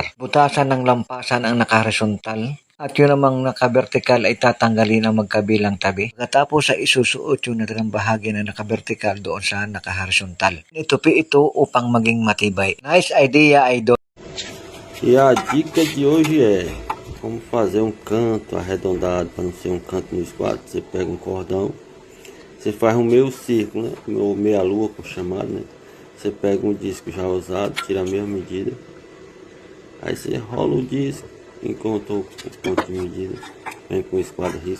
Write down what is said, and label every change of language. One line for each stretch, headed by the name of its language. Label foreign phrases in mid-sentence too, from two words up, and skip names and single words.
Filipino: Butasan ng lampasan ang naka-horizontal at yun namang naka-vertical ay tatanggalin ang magkabilang tabi. Pagkatapos ay isusuot yung natirang bahagi na naka-vertical doon sa naka-horizontal. Itupi ito upang maging matibay.
English: Nice idea, Idol.
Portuguese: E a dica de hoje é como fazer um canto arredondado para não ser um canto no esquadro. Você pega um cordão, você faz um meio círculo, né? Ou meia lua, por chamado, né? Você pega um disco já usado, tira a mesma medida, aí você rola o disco, encontra o ponto de medida, vem com o esquadro risca.